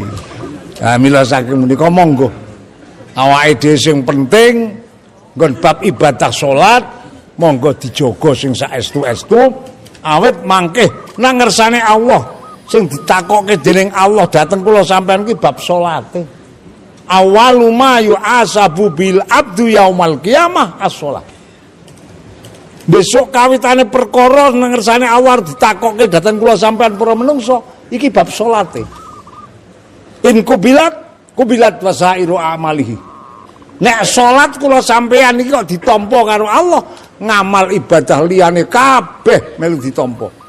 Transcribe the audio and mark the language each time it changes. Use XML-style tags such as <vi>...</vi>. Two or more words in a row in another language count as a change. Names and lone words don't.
<jv>Mila saking menika monggo. Awake dhewe sing penting nggon bab ibadah salat monggo dijaga sing saestu-estu awet mangke nang ngersane Allah sing ditakokke dening Allah dateng kula sampean ki bab salate.</jv> <ar>أول ما يحاسب به العبد يوم القيامة الصلاة.</ar> <jv>Besok kawitane perkara nang ngersane Allah ditakokke dateng kula sampean para menungso iki bab salate.</jv> <ar>إن قبلت وسائر عمله.</ar> <jv>Nek salat kula sampean iki kok ditampa karo Allah, ngamal ibadah liyane kabeh melu ditampa.</jv>